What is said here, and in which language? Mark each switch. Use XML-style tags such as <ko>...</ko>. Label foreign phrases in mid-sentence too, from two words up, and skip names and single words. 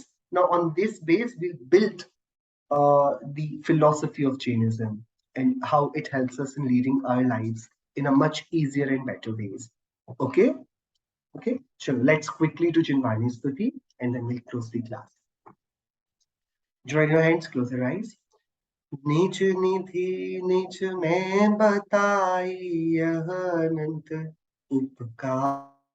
<en>Now, on this base, we built the philosophy of Jainism and how it helps us in leading our lives in a much easier and better ways. Okay? Okay? So let's quickly do Jinvani Stuti and then we'll close the class. Join your hands, close your eyes.</en> <hi>नीच निधि निच में बताई यह अनंत उपकार</hi>